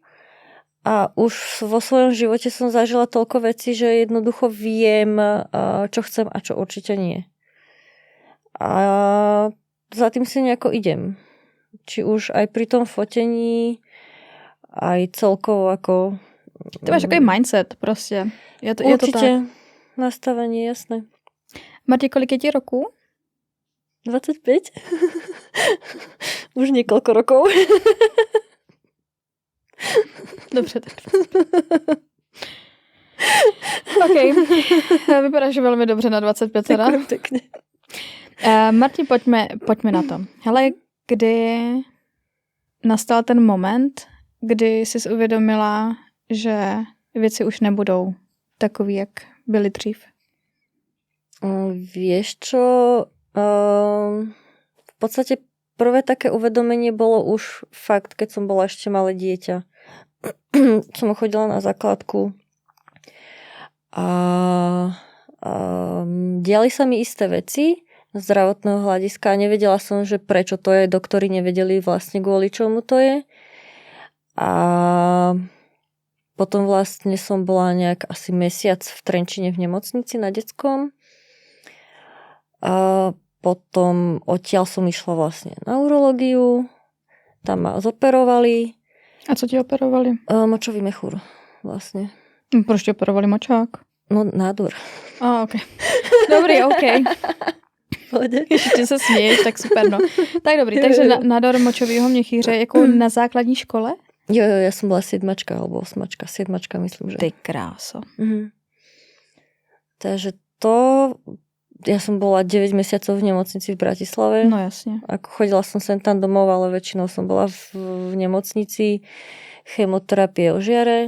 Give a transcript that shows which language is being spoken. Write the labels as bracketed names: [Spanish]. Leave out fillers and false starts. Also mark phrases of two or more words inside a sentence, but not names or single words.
[Slovak] A už vo svojom živote som zažila toľko vecí, že jednoducho viem, čo chcem a čo určite nie. A za tým si nejako idem. Či už aj pri tom fotení, aj celkovo ako... [Czech] Ty máš takový mindset prostě. [Slovak] Je to určite nastavenie, jasné. [Czech] Marti, kolik je ti roků? [Slovak] 25. Už niekoľko rokov. [Czech] Dobře, tak. OK. Vypadáš velmi dobře na 25 teda. [Slovak] Pekne. [Czech] Marti, pojďme na to. Hele, kdy nastal ten moment, kdy jsi uvědomila, že věci už nebudou takový, jak byly dřív? [Slovak] Vieš čo? V podstate prvé také uvedomenie bolo už fakt, keď som bola ešte malé dieťa. Som chodila na základku a diali sa mi isté veci z zdravotného hľadiska a nevedela som, že prečo to je. Doktori nevedeli vlastne kvôli čomu to je. A potom vlastne som bola nejak asi mesiac v Trenčine v nemocnici na detskom. A potom odtiaľ som išla vlastne na urológiu, tam ma zoperovali. [Czech] A co ti operovali? [Slovak] Močový mechúr vlastne. [Czech] Proč ti operovali močák? [Slovak] No nádor. [Czech] OK. Dobrý, OK. Pojde. Ještě se směješ, tak super, no. Tak dobrý, takže nádor močového měchýře jako na základní škole? [Slovak] Jo, ja som bola 7 alebo 8, 7 myslím, že. [Czech] Ty kráso. Takže to... [Slovak] Ja som bola 9 mesiacov v nemocnici v Bratislave. No jasne. Ako chodila som sem tam domov, ale väčšinou som bola v nemocnici, chemoterapie ožiare.